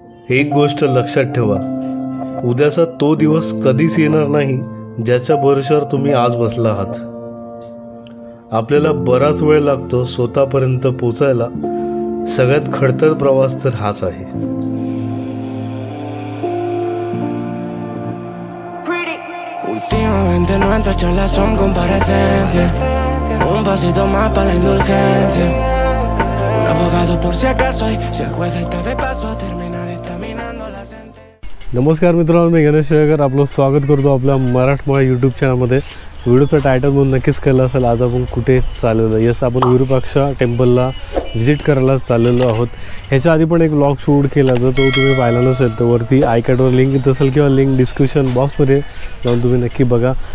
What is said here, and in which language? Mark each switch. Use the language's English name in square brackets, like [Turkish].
[Marathi] एक गोष्ट लक्षात ठेवा, उद्याचा तो दिवस कधीच येणार नाही ज्याच्या भरोश्यावर तुम्ही आज बसला आहात. आपल्याला बराच वेळ लागतो स्वतःपर्यंत पोचायला. सगळ्यात खडतर प्रवास तर हाच आहे. [Spanish] Últimamente nuestras charlas son comparecencias, un pasito más para la indulgencia, un abogado por si acaso, y si el juez está de paso termina dictaminando la sentencia. [Marathi] नमस्कार मित्रांनो, मी गणेश शेळकर आपलं स्वागत करतो आपल्या मराठमोळा यूट्यूब चॅनलमध्ये. व्हिडिओचं टायटल म्हणून नक्कीच कळलं असेल आज आपण कुठे चाललेलो. येस, आपण विरूपाक्ष टेम्पलला व्हिजिट करायला चाललेलो आहोत. ह्याच्या आधी पण एक व्लॉग शूट केला, जर तो तुम्ही पाहिला नसेल तर वरती आयकॅटवर लिंक येत असेल किंवा लिंक डिस्क्रिप्शन बॉक्समध्ये जाऊन तुम्ही नक्की बघा.